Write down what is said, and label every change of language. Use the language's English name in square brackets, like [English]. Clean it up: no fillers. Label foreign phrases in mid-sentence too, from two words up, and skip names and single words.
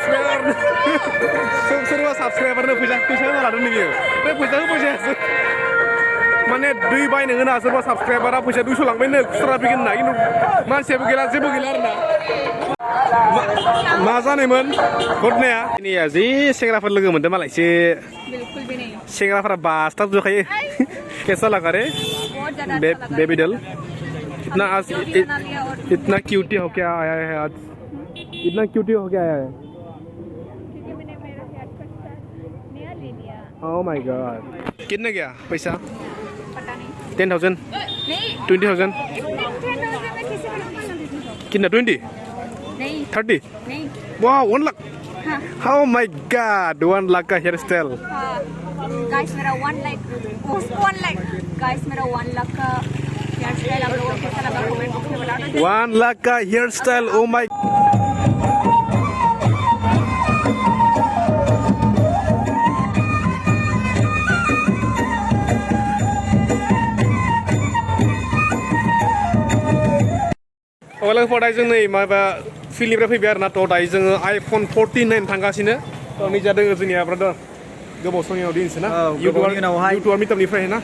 [Bodo] साबसक्राइबारनो फैसा होना लादों बियो बे फैसा होबाय जायासै माने दै बायनो होना सोरबा साबसक्राइबारा फैसा 200 लांबायनो खुस्रा फैगोन होनना खिन्थु मानसियाबो गैला जेबो गैला आरोना मा जानायमोन घटनाया दिनैया जि सेंग्राफोर लोगो मोनदों मालायसो सेंग्राफोरा बासटाब जोखायो [Hindi] कैसा लगा रे [English] baby doll [Hindi] इतना क्यूटी हो क्या आया है आज इतना क्यूटी हो क्या आया है [English] oh my god [Hindi] कितने गया पैसा 10,000 20,000 कितना 20 30 wow 1 लाख [English] oh my god [Hindi] 1 लाख का [English] hair style [Hindi] गाइस मेरा 1 लाख गाइस मेरा 1 लाख का [English] hair style [Hindi] आप लोगों को कैसा लगा [English] comment box [Hindi] में बता दो 1 लाख का [English] hair style oh my [Bodo] लोगोफोर दायो जों नै माबा फिल्डनिफ्राय फैबाय आरोना तो दायो जोङो iPhone 14 नायनो थांगासिनो तो नै जादों जोंनिया ब्रादार गोबाव समनि उनाव दिनैसो ना इउटुबार मिटआपनिफ्राय ना